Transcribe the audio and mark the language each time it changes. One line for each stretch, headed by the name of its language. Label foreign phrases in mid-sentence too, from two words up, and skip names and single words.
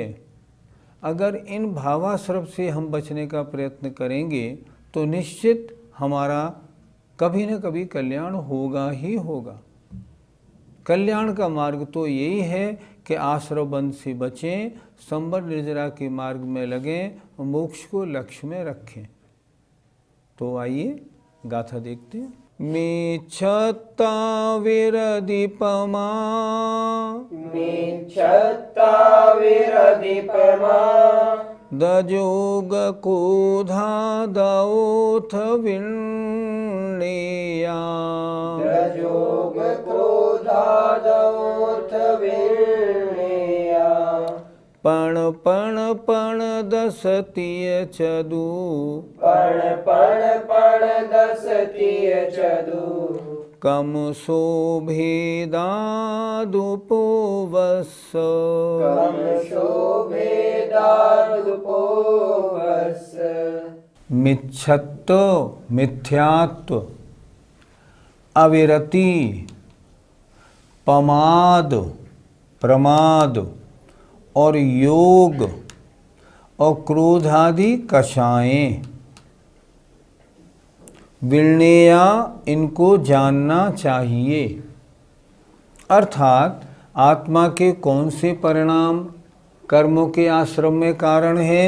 Hindi: अगर इन भावाश्रव से हम बचने का प्रयत्न करेंगे तो निश्चित हमारा कभी न कभी कल्याण होगा ही होगा। कल्याण का मार्ग तो यही है कि आश्रव बंध से बचें, संबर निर्जरा के मार्ग में लगें, मोक्ष को लक्ष्य में रखें। तो आइए गाथा देखते हैं।
Prakrit languages: मेच्छत्ता विरदीपमा दजोग कोधा दौथ विण्णेया पण पण पण दसतीय चदु कम शोभेदादुपोवस्स मिच्छत्व मिथ्यात्व,
Hindi: अविरति, पमाद प्रमाद और योग और क्रोधादि कषायें, विण्णेया इनको जानना चाहिए। अर्थात आत्मा के कौन से परिणाम कर्मों के आश्रम में कारण हैं?